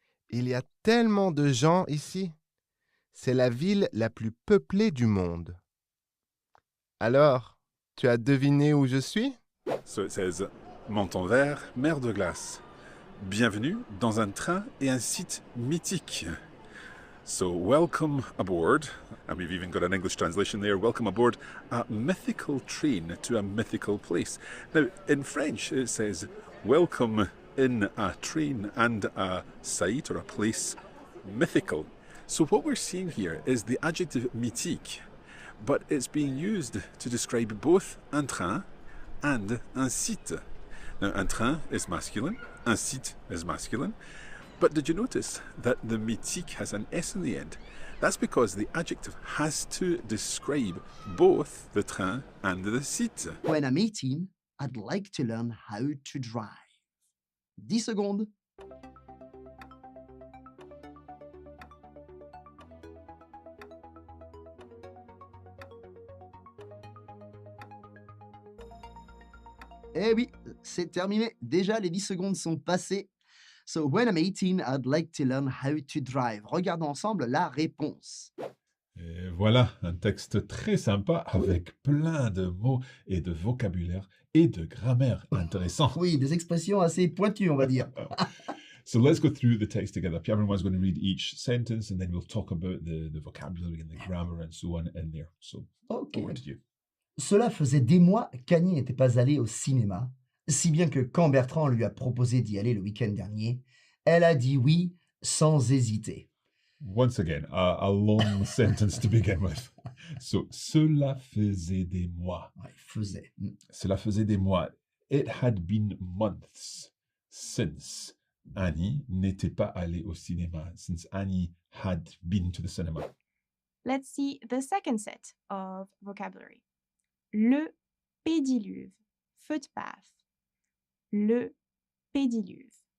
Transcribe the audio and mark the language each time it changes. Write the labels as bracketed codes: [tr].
[fr] Il y a tellement de gens ici. C'est la ville la plus peuplée du monde. Alors, tu as deviné où je suis? [en] So it says, [fr] Menton vert, mer de glace. Bienvenue dans un train et un site mythique. [en] So welcome aboard, and we've even got an English translation there, welcome aboard a mythical train to a mythical place. Now, in French, it says, welcome in a train and a site or a place mythical. So what we're seeing here is the adjective mythique, but it's being used to describe both un train and un site. Now, un train is masculine, un site is masculine. But did you notice that the mythique has an S in the end? That's because the adjective has to describe both the train and the site. When I'm 18, I'd like to learn how to drive. [fr] 10 secondes. Eh oui, c'est terminé. Déjà, les 10 secondes sont passées. [en] So when I'm 18, I'd like to learn how to drive. [fr] Regardons ensemble la réponse. Et voilà, un texte très sympa avec plein de mots et de vocabulaire et de grammaire intéressant. Oui, des expressions assez pointues, on va dire. [en] So let's go through the text together. Pierre-Benoit is going to read each sentence, and then we'll talk about the vocabulary and the grammar and so on in there. So Okay. over to you. [fr] Cela faisait des mois qu'Annie n'était pas allée au cinéma, si bien que quand Bertrand lui a proposé d'y aller le week-end dernier, elle a dit oui sans hésiter. [en] Once again, a long sentence to begin with. So, [fr] cela faisait des mois. Ouais, faisait. Cela faisait des mois. [en] It had been months since Annie [fr] n'était pas allée au cinéma, [en] since Annie had been to the cinema. Let's see the second set of vocabulary. [fr] Le pédiluve, [en] footpath. [fr] Le pédiluve.